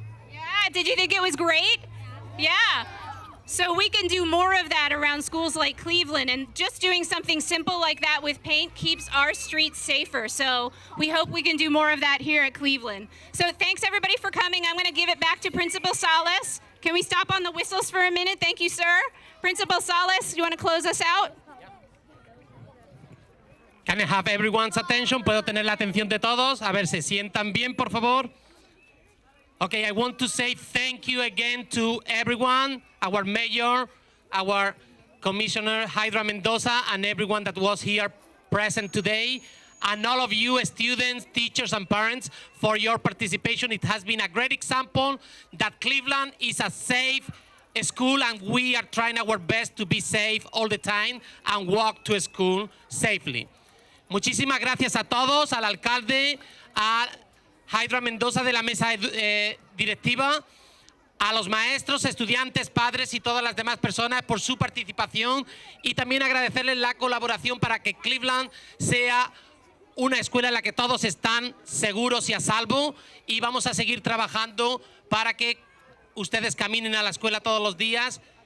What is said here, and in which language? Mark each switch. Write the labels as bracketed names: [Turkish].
[English] Yeah, did you think it was great? Yeah. So we can do more of that around schools like Cleveland, and just doing something simple like that with paint keeps our streets safer. So we hope we can do more of that here at Cleveland. So thanks everybody for coming. I'm going to give it back to Principal Salas. Can we stop on the whistles for a minute? Thank you, sir. Principal Salas, you want to close us out? Can I have everyone's attention? [Spanish] ¿Puedo tener la atención de todos? A ver, ¿se sientan bien, por favor? [English] Okay, I want to say thank you again to everyone, our mayor, our commissioner, Hydra Mendoza, and everyone that was here present today, and all of you students, teachers, and parents for your participation. It has been a great example that Cleveland is a safe school, and we are trying our best to be safe all the time and walk to school safely. [Spanish] Muchísimas gracias a todos, al alcalde, a Hydra Mendoza de la mesa directiva, a los maestros, estudiantes, padres y todas las demás personas por su participación, y también agradecerles la colaboración para que Cleveland sea una escuela en la que todos están seguros y a salvo, y vamos a seguir trabajando para que ustedes caminen a la escuela todos los días